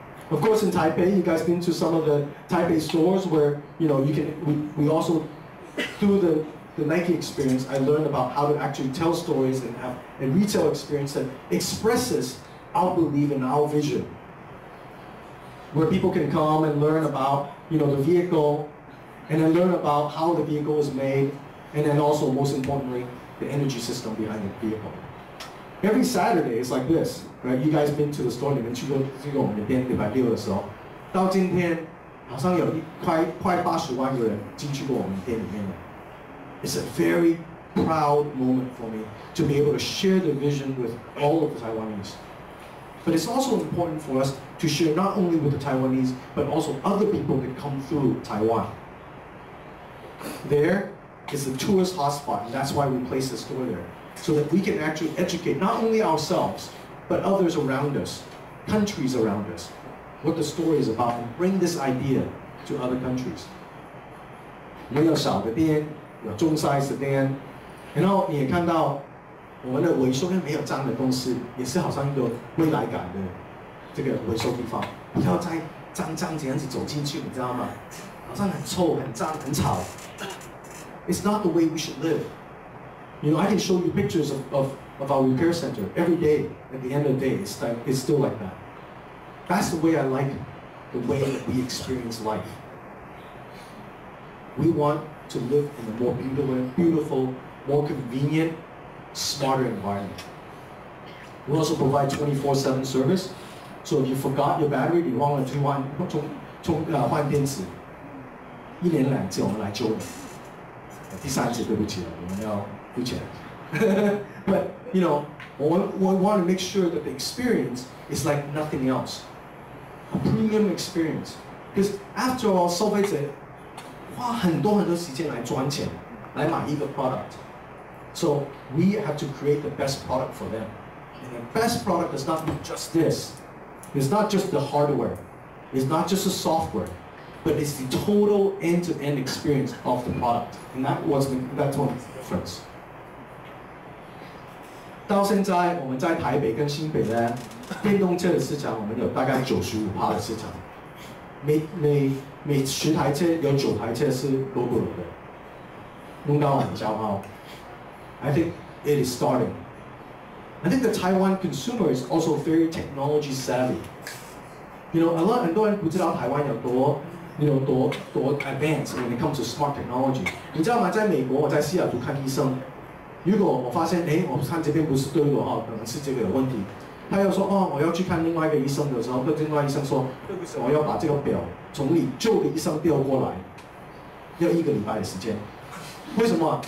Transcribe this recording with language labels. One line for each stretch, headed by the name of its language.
English: Of course, in Taipei, you guys been to some of the Taipei stores where we also through the Nike experience, I learned about how to actually tell stories and have a retail experience that expresses our belief and our vision, where people can come and learn about the vehicle, and then learn about how the vehicle is made, and then also most importantly, the energy system behind the vehicle. Every Saturday it's like this, right? You guys been to the store,
Chinese: 你们去过我们的店礼拜六的时候，到今天好像有快80万个人进去过我们店里面了。
English: It's a very proud moment for me to be able to share the vision with all of the Taiwanese. But it's also important for us to share not only with the Taiwanese, but also other people that come through Taiwan. There is a tourist hotspot, and that's why we place the store there, so that we can actually educate not only ourselves, but others around us, countries around us, what the story is about, and bring this idea to other countries.
Chinese: 没有小的店，有中 size 的店，然后你也看到我们的维修店没有这样的公司，也是好像一个未来感的这个维修地方，不要再脏这样子走进去，你知道吗？好像很臭、很脏、很吵。
English: It's not the way we should live. I can show you pictures of our repair center every day. At the end of the day, it's still like that. That's the way I like the way that we experience life. We want to live in a more beautiful, more convenient, smarter environment. We also provide 24/7 service. So if you forgot your battery,
Chinese: 你忘了去换电池，1年2次我们来救你。第3次对不起了，我们要付钱。
English: But we want to make sure that the experience is like nothing else, a premium experience. Because after all,
Chinese: 消费者花很多时间来赚钱，来买一个 product.
English: So we have to create the best product for them. And the best product does not mean just this. It's not just the hardware. It's not just the software. But it's the total end-to-end experience of the product. And that's one of the difference.
Chinese: 到现在，我们在台北跟新北呢，电动车的市场我们有大概95%的市场。每10台车有9台车是 gogoro 的，弄到很骄傲。
English: I think it is starting. I think the Taiwan consumer is also very technology savvy.
Chinese: 很多人不知道台湾有多
English: advanced when it comes to smart technology.
Chinese: 你知道吗？在美国，我在西雅图看医生，如果我发现，我看这边不是对我可能是这个有问题，他又说，我要去看另外一个医生的时候，另外医生说，对不起，我要把这个表从你旧的医生调过来，要1个礼拜的时间。为什么？